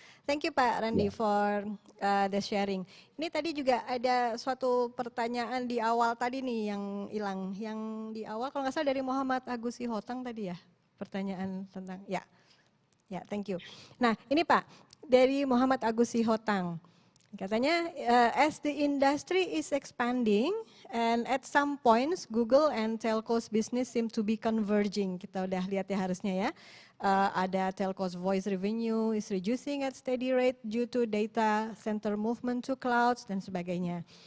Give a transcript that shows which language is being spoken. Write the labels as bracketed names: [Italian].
[English] Thank you Pak Randy for the sharing. [Indonesian] Ini tadi juga ada suatu pertanyaan di awal tadi nih yang hilang. Yang di awal kalau nggak salah dari Muhammad Agus Hotang tadi ya. Pertanyaan tentang, ya [English] thank you. [Indonesian] Nah ini Pak, dari Muhammad Agus Hotang. [English] Katanya, as the industry is expanding, and at some points Google and telcos business seem to be converging. [Indonesian] Kita udah lihat ya harusnya ya. Ada [English] telcos voice revenue is reducing at steady rate due to data center movement to clouds [Indonesian] dan sebagainya.